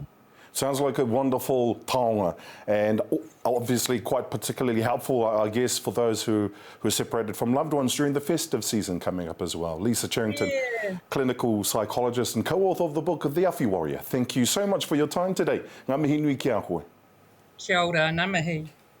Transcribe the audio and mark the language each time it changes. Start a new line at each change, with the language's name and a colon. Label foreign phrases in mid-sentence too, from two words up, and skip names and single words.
English: Sounds like a wonderful taonga, and obviously quite particularly helpful, I guess, for those who are separated from loved ones during the festive season coming up as well. Lisa Charrington, clinical psychologist and co-author of the book of The Awhi Warrior. Thank you so much for your time today.
Māori: Ngā mihi nui ki a koe. Kia ora, ngā mihi.